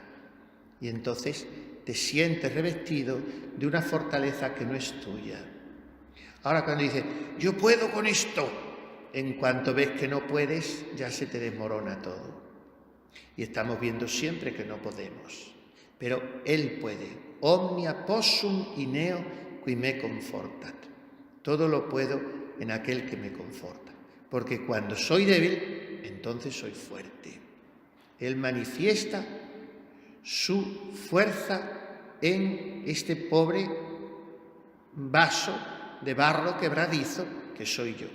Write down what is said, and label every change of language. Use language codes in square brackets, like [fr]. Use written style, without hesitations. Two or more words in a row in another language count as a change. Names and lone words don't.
[es] Y entonces te sientes revestido de una fortaleza que no es tuya. Ahora cuando dices, yo puedo con esto, en cuanto ves que no puedes, ya se te desmorona todo. Y estamos viendo siempre que no podemos. Pero Él puede. [la] Omnia possum in eo qui me confortat. [es] Todo lo puedo en aquel que me conforta. Porque cuando soy débil, entonces soy fuerte. Él manifiesta su fuerza en este pobre vaso de barro quebradizo que soy yo.